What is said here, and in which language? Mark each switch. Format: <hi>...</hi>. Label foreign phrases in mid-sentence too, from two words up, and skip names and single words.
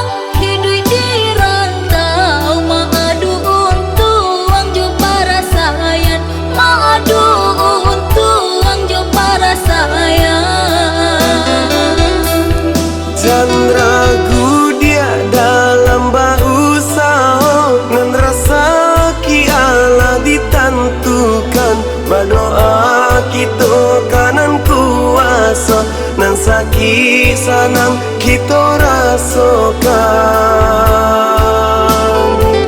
<min>Hidup di rantau maadu untuang jo para sayang, maadu untuang jo para sayang.</min> <id>Jangan ragu dia dalam berusaha, nan rezeki Allah ditentukan. Berdoa kita kanan kuasa, nan sakit sanang kita rasakan.</id>